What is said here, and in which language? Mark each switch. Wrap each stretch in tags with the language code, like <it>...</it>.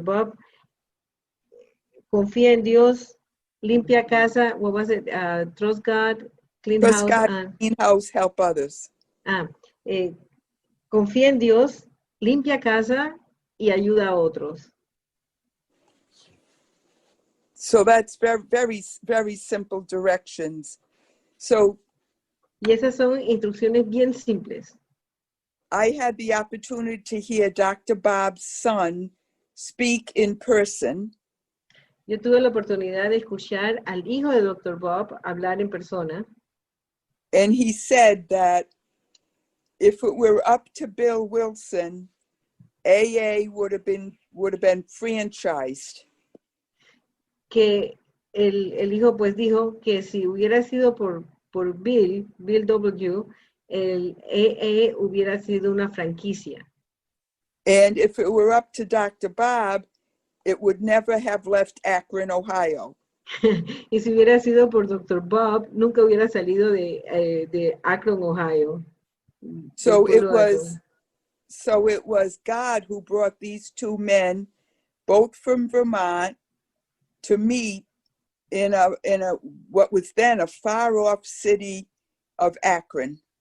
<es>Bob, confía en Dios, limpia casa,</es> <en>what was it? Trust God, clean Trust house. God, clean house, help others.</en> <es>Confía en Dios, limpia casa y ayuda a otros.</es> <en>So that's very, very, very simple directions. So,</en> <es>y esas son instrucciones bien simples.</es> <en>I had the opportunity to hear Dr. Bob's son speak in person.</en> <es>Yo tuve la oportunidad de escuchar al hijo de Dr. Bob hablar en persona.</es> <en>And he said that if it were up to Bill Wilson, AA would have been franchised.</en> <es>Que el hijo pues dijo que si hubiera sido por Bill W., el AA hubiera sido una franquicia.</es> <en>And if it were up to Dr. Bob, it would never have left Akron, Ohio.</en> <es>Y si hubiera sido por Dr. Bob, nunca hubiera salido de Akron, Ohio.</es> <en>So it was God who brought these two men, both from Vermont, to meet in a what was then a far off city of Akron.</en>